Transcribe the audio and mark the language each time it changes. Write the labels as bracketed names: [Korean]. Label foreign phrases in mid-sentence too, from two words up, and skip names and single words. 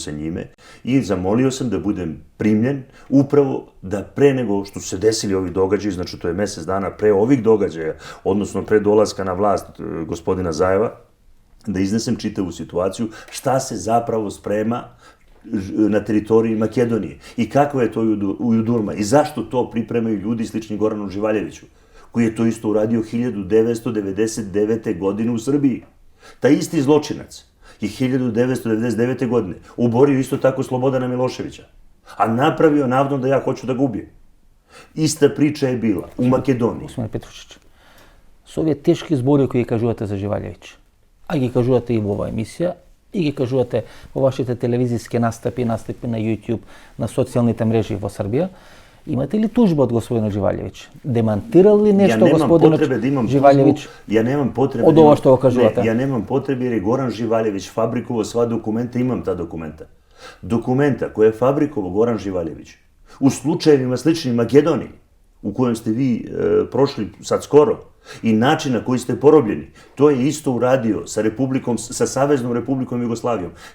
[Serbian] sa njime, i zamolio sam da budem primljen upravo da pre nego što su se desili ovi događaji, znači to je mjesec dana pre ovih događaja, odnosno pre dolaska na vlast gospodina Zajeva, da iznesem čitavu situaciju, šta se zapravo sprema na teritoriji Makedonije i kakva je to Ujudurma i zašto to pripremaju ljudi slični Goranu Živaljeviću, koji je to isto uradio 1999. godine u Srbiji. Taj isti zločinac je 1999. godine oborio isto tako Slobodana Miloševića, a napravio navdom da ja hoću da ga ubijem. Ista priča je bila u Makedoniji. [Macedonian] Господин Петрушич, со овие тешки збори кои ги кажувате за Живалевиќ, а ги кажувате и во оваа емисија, и ги кажувате во вашите телевизиски настапи на YouTube, на социјалните мрежи во Србија, имате ли тужба од господинот Живалевиќ? Демантирал ли нешто господинот Живалевиќ? [Serbian] Ja nemam potrebe [Macedonian] од ова што го кажувате? [Serbian] Ja nemam potrebe jer je Goran Živaljević fabrikovao sva dokumenta, imam ta dokumenta. Dokumenta koje je fabrikovao Goran Živaljević u slučajevima sličnim Makedoniji, u kojem ste vi prošli sad skoro, i način na koji ste porobljeni, to je isto uradio sa Saveznom Republikom Jugoslavijom.